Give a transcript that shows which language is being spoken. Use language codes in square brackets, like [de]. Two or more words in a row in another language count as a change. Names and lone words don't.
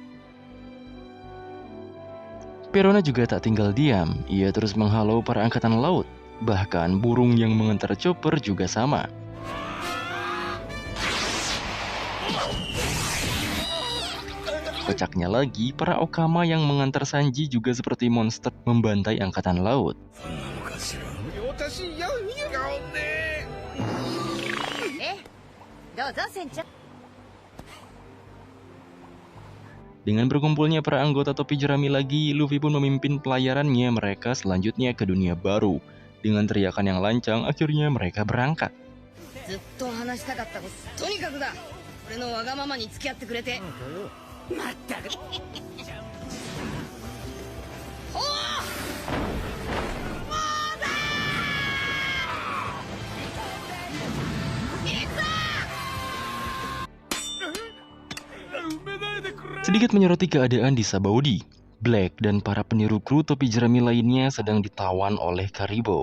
[id] Perona juga tak tinggal diam, ia terus menghalau para angkatan laut. Bahkan burung yang mengantar Chopper juga sama. Kocaknya lagi, para Okama yang mengantar Sanji juga seperti monster membantai angkatan laut. [ja] どうぞ船長 [id] Dengan berkumpulnya para anggota topi jerami lagi, Luffy pun memimpin pelayarannya mereka selanjutnya ke dunia baru. Dengan teriakan yang lancang, akhirnya mereka berangkat. [ja] ずっと話したかったこととにかくだ俺のわがままに付き合ってくれてまったくおお [id] Sedikit menyoroti keadaan di Sabaody, Black dan para peniru kru topi jerami lainnya sedang ditawan oleh Caribou.